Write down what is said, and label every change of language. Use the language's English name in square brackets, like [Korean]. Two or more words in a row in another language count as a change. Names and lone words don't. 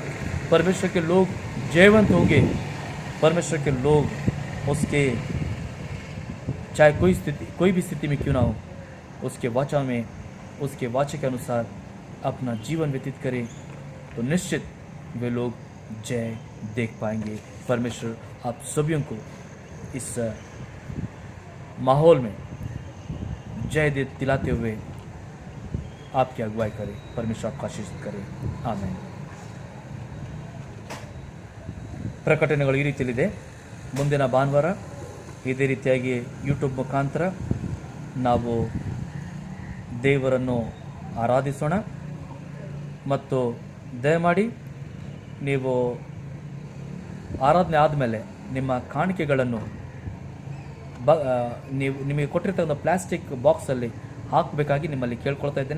[Hindi] परमेश्वर के लोग जयवंत होंगे। परमेश्वर के लोग उसके, चाहे कोई भी स्थिति में क्यों ना हो, उसके वाचा के अनुसार अपना जीवन व्यतीत करें, तो निश्चित वे लोग जय देख पाएंगे। परमेश्वर आप सभी को इस माहौल में जय दिलाते हुए आपकी अगुवाई करे। परमेश्वर आपका आशीष करे। आमेन। [Kannada] ಪ್ರಕಟಣೆಗಳು ಈ ರೀತಿಯಲ್ಲಿದೆ. ಮುಂದಿನ ಭಾನುವಾರ ಇದೇ ರೀತಿಯಾಗಿ ಯೂಟ್ಯೂಬ್ ಮುಖಾಂತರ ನಾವು ದೇವರನ್ನು ಆರಾಧಿಸೋಣ. ಮತ್ತು ದಯಮಾಡಿ ನೀವು ಆರಾಧನೆ ಆದಮೇಲೆ ನಿಮ್ಮ ಕಾಣಿಕೆಗಳನ್ನು ನಿಮಗೆ ಕೊಟ್ಟಿರ್ತಕ್ಕಂಥ ಪ್ಲಾಸ್ಟಿಕ್ ಬಾಕ್ಸಲ್ಲಿ ಹಾಕಬೇಕಾಗಿ ನಿಮ್ಮಲ್ಲಿ ಕೇಳ್ಕೊಳ್ತಾ ಇದ್ದೇನೆ.